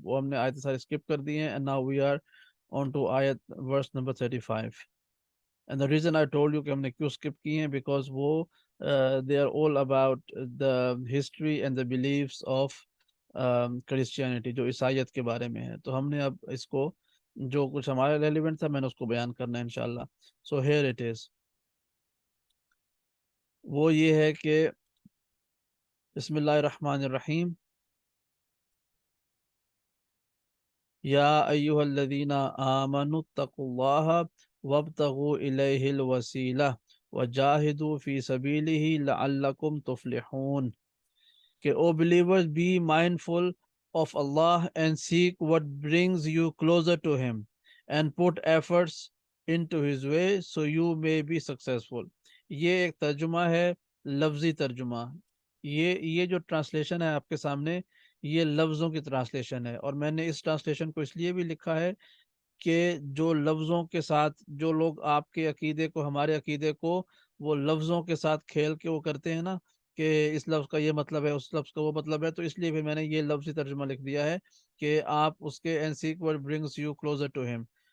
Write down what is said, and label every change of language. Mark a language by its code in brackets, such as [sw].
[ur] وہ ہم نے آیت سارے skip کر دی ہیں, [en] and now we are on to ayat verse number 35. And the reason I told you [ur] کہ ہم نے کیوں skip کی ہیں, [en] because [ur] وہ [en] they are all about the history and the beliefs of Christianity, [ur] جو عیسائیت کے بارے میں ہے. تو ہم نے اب اس کو جو کچھ ہمارے ریلیونٹ تھا میں نے اس کو بیان کرنا ہے انشاءاللہ. [en] So here it is. [ur] وہ یہ ہے کہ [ar] بسم اللہ الرحمن الرحیم. یا ایہا الذین آمنوا اتقوا اللہ وابتغوا الیہ الوسیلہ وجاہدوا فی سبیلہ لعلکم تفلحون. [ur] کہ [en] O believers, be mindful of Allah and seek what brings you closer to Him, and put efforts into His way so you may be successful. [ur] یہ ایک ترجمہ ہے، لفظی ترجمہ. یہ جو ٹرانسلیشن ہے آپ کے سامنے، یہ لفظوں کی ٹرانسلیشن ہے، اور میں نے اس ٹرانسلیشن کو اس لیے بھی لکھا ہے کہ جو لفظوں کے ساتھ جو لوگ آپ کے عقیدے کو، ہمارے عقیدے کو وہ لفظوں کے ساتھ کھیل کے وہ کرتے ہیں نا کہ اس لفظ کا یہ مطلب ہے، اس لفظ کا وہ مطلب ہے، تو اس لیے بھی میں نے یہ لفظی ترجمہ لکھ دیا ہے کہ آپ اس کے [en] and seek what brings you closer to him.